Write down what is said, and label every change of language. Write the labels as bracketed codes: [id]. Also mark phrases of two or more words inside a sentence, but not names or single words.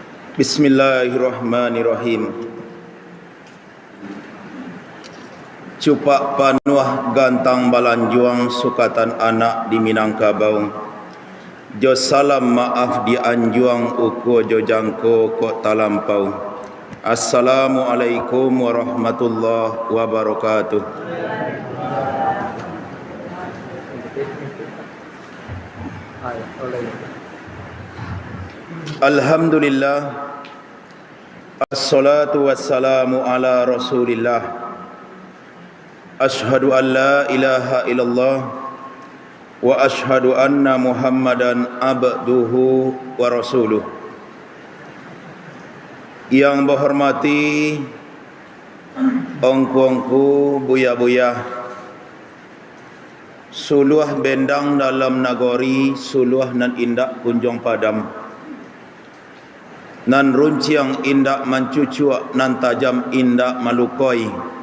[ar] بسم الله الرحمن الرحيم. [min] Cupak panuah gantang balanjuang sukatan anak di Minangkabau. Jo salam maaf di anjuang uku jo jangko kok talampau. [ar] السلام عليكم ورحمة الله وبركاته. الحمد لله، الصلاة والسلام على رسول الله. أشهد أن لا إله إلا الله وأشهد أن محمدا عبده ورسوله. [min] Yang berhormati ongku-ongku, buya-buya, suluh bendang dalam nagori, suluh nan indak kunjung padam, nan runciang indak mancucuk, nan tajam indak malukoi.